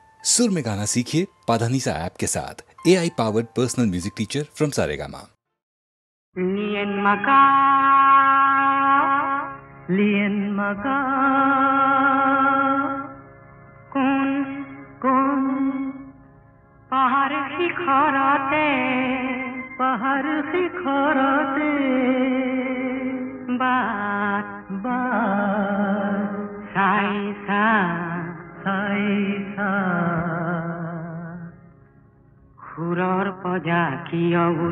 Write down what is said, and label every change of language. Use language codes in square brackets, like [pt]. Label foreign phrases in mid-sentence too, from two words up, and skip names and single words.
[hi] सुर में गाना सीखिए पाधानीसा ऐप के साथ। AI पावर्ड पर्सनल म्यूजिक टीचर फ्रॉम सारेगामा। [trp] Lien maga kun pahar khorate baat sai sa khuror paja kiyo